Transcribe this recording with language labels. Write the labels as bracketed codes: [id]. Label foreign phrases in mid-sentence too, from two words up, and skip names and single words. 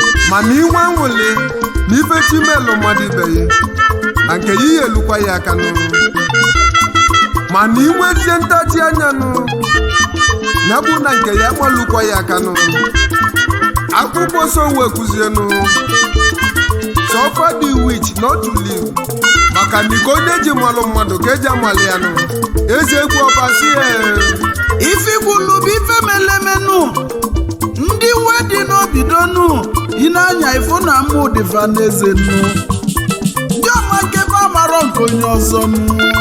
[ig] Mana inwe aṅụrị na ife chi melụ mmadụ ibe ya, na nke ya elukwa ya aka nụ. Mana inwezie ntachi anya nụ, ya bụ na nke ya gbalụkwa ya aka nụ. Akwụkwọ nsọ wee kwuzie nụ, [en] "Suffer the witch not to live." [ig] Maka na iko onye ji malụ mmadụ ka eji amalị ya nụ. Eze egwu ọba si ya, Ife ikwu nụ bụ ife melemenu. Ndị iwe dị n'obi donu, ị na-anya ifo na mụ dịva n'eze nụ. Ndị ọma nke fa amarọ nke onye ọzọ nụ.